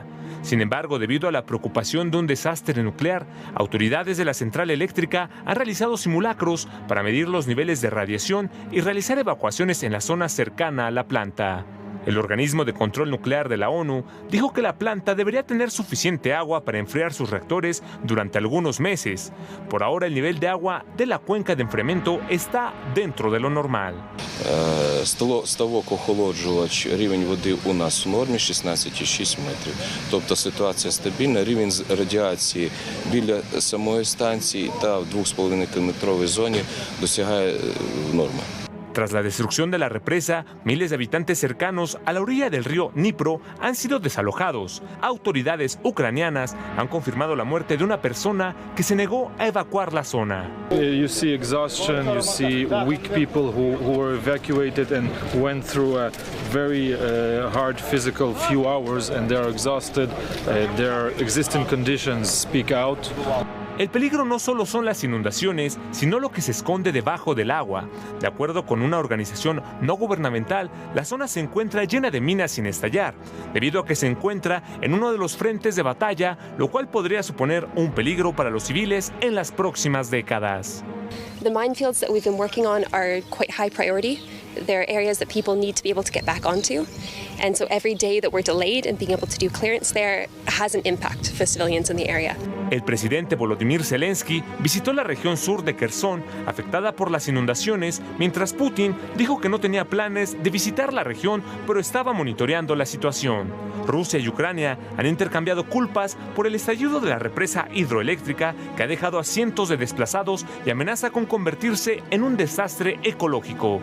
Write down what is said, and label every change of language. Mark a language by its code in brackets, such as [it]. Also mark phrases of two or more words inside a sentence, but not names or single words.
[es] Sin embargo, debido a la preocupación de un desastre nuclear, autoridades de la central eléctrica han realizado simulacros para medir los niveles de radiación y realizar evacuaciones en la zona cercana a la planta. El organismo de control nuclear de la ONU dijo que la planta debería tener suficiente agua para enfriar sus reactores durante algunos meses. Por ahora, el nivel de agua de la cuenca de enfriamiento está dentro de lo normal. [uk] Ставок охолоджувач, рівень води у нас в нормі 16,6 метрів. Тобто ситуація стабільна, рівень радіації біля самої станції та в 2,5-кілометровій зоні досягає норми. [es] Tras la destrucción de la represa, miles de habitantes cercanos a la orilla del río Dnipro han sido desalojados. Autoridades ucranianas han confirmado la muerte de una persona que se negó a evacuar la zona. [en] You see exhaustion, you see weak people who were evacuated and went through a very hard physical few hours and they are exhausted. Their existing conditions speak out. [es] El peligro no solo son las inundaciones, sino lo que se esconde debajo del agua. De acuerdo con una organización no gubernamental, la zona se encuentra llena de minas sin estallar, debido a que se encuentra en uno de los frentes de batalla, lo cual podría suponer un peligro para los civiles en las próximas décadas. [en] The minefields that we've been working on are quite high priority. They're areas that people need to be able to get back onto. And so every day that we're delayed in being able to do clearance there has an impact for civilians in the area. [es] El presidente Volodymyr Zelensky visitó la región sur de Kherson, afectada por las inundaciones, mientras Putin dijo que no tenía planes de visitar la región, pero estaba monitoreando la situación. Rusia y Ucrania han intercambiado culpas por el estallido de la represa hidroeléctrica que ha dejado a cientos de desplazados y amenaza con convertirse en un desastre ecológico.